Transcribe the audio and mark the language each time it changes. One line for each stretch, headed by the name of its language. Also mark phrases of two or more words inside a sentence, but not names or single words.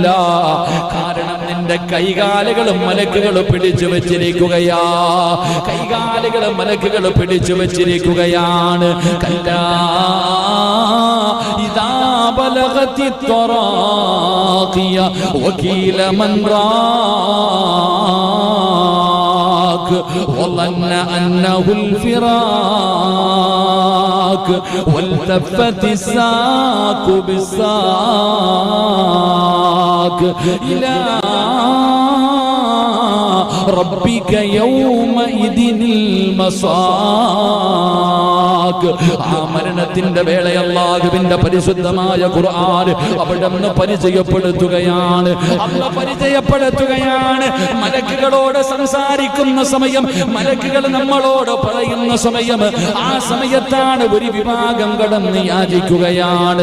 Malayalam: കാരണം നിന്റെ കൈകാലുകൾ മലക്കുകൾ പിടിച്ചു വെച്ചിരിക്കുകയാ, കൈകാലുകൾ മലക്കുകൾ പിടിച്ചു വെച്ചിരിക്കുകയാണ്.
Arabic: كلا إذا بلغت التراقي وقيل من راق വظن أنه الفراق والتفت الساق بالساق إلى ربك يومئذ المساق.
Malayalam: ആ മരണത്തിന്റെ വേള അല്ലാഹുവിന്റെ പരിശുദ്ധമായ ഖുർആൻ അവിടുന്ന് പരിചയപ്പെടുത്തുകയാണ്, അല്ലാഹ് പരിചയപ്പെടുത്തുകയാണ്. മലക്കുകളോട് സംസാരിക്കുന്ന സമയം, മലക്കുകൾ നമ്മളോട് പറയുന്ന സമയം, ആ സമയത്താണ് ഒരു വിഭാഗം കടന്ന് യാചിക്കുകയാണ്.